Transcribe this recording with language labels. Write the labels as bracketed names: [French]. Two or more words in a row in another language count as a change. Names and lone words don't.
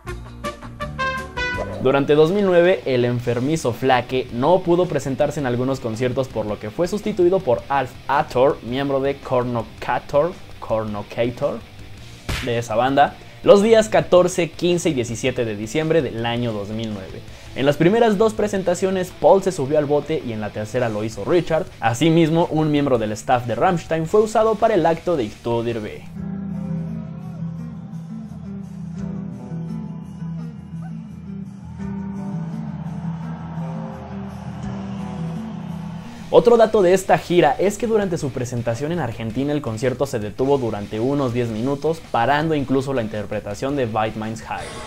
[Spanish] Durante 2009, el enfermizo Flake no pudo presentarse en algunos conciertos, por lo que fue sustituido por Alf Ator, miembro de Cornocator de esa banda, los días 14, 15 y 17 de diciembre del año 2009. En las primeras dos presentaciones, Paul se subió al bote y en la tercera lo hizo Richard. Asimismo, un miembro del staff de Rammstein fue usado para el acto de Ich tu dir weh. Otro dato de esta gira es que durante su presentación en Argentina el concierto se detuvo durante unos 10 minutos, parando incluso la interpretación de White Minds High.